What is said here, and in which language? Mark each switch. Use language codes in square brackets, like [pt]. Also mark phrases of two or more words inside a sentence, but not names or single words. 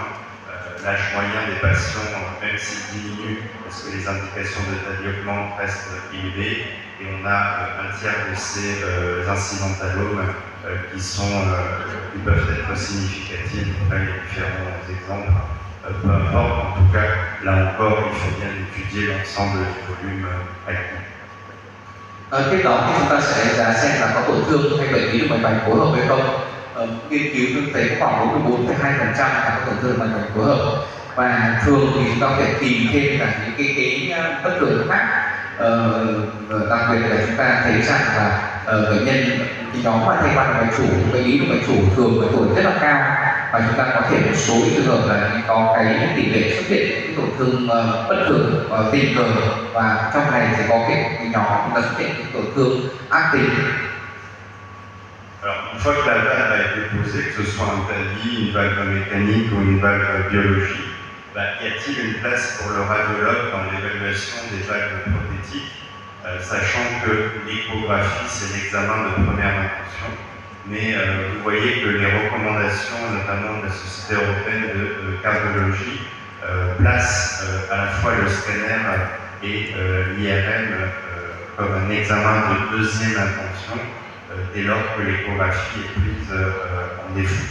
[fr] L'âge moyen des patients, même s'il diminue, parce que les indications de développement restent élevées, et on a un tiers de ces incidentalomes qui peuvent être significatifs. Après, il y a différents exemples. Peu importe, en tout cas, là encore, il faut bien étudier l'ensemble du volume acquis. [vi] Tiếp đó thì chúng ta sẽ đánh giá xem là có tổn thương hay bệnh lý động mạch vành phối hợp hay không. Nghiên cứu thực tế có khoảng 44,2% là có tổn thương động mạch vành phối hợp, và thường thì chúng ta có thể tìm thêm cả những cái bất thường khác. Đặc biệt là chúng ta thấy rằng là bệnh nhân thì nhóm mà thay van động mạch chủ, bệnh lý động mạch chủ thường với tuổi rất là cao, và chúng ta có thể một số trường hợp là có cái tỷ lệ xuất hiện cái tổn thương bất thường tình cờ, và trong này sẽ có cái nhóm chúng ta xuất hiện cái tổn thương ác tính. [fr] Alors, une fois que la valve a été posée, que ce soit un tavis, une valve mécanique ou une valve biologique, y a-t-il une place pour le radiologue dans l'évaluation des valves prothétiques, sachant que l'échographie, c'est l'examen de première intention, mais vous voyez que les recommandations, notamment de la Société européenne de cardiologie, placent à la fois le scanner et l'IRM comme un examen de deuxième intention, dès lors que l'échographie est prise en défaut.